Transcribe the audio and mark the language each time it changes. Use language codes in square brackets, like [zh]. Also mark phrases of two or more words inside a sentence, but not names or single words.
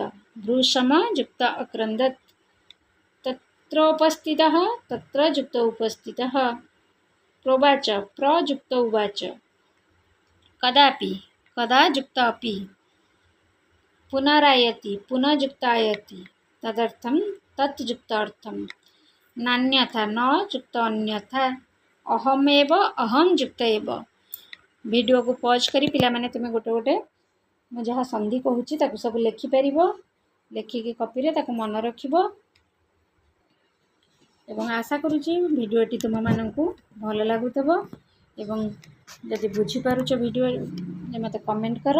[sa] भ्रूषम युक्त अक्रंदत, तत्रोपस्थितः तत्र युक्त उपस्थितः, प्रोवाच प्रयुक्त उवाच, कदापि कदा युक्त अपि, पुनरायति पुनर्युक्त आयति, तदर्थम तत्युक्त अर्थम, नान्यथा न युक्त अन्यथा, अहमेव अहम युक्त एव। [or] ଭିଡିଓ କୁ ପଜ୍ କରି ପିଲା ମାନେ ତୁମେ ଗୋଟେ ଗୋଟେ ମୁଁ ଯାହା ସନ୍ଧି କହୁଛି ତାକୁ ସବୁ ଲେଖିପର, ଲେଖିକି କପି ରେ ତାକୁ ମନେ ରଖିବ। ଏବଂ ଆଶା କରୁଛି ଭିଡିଓଟି ତୁମ ମାନଙ୍କୁ ଭଲ ଲାଗୁଥିବ ଏବଂ ଯଦି ବୁଝି ପାରୁଛ ଭିଡିଓ ମତେ କମେଣ୍ଟ କର।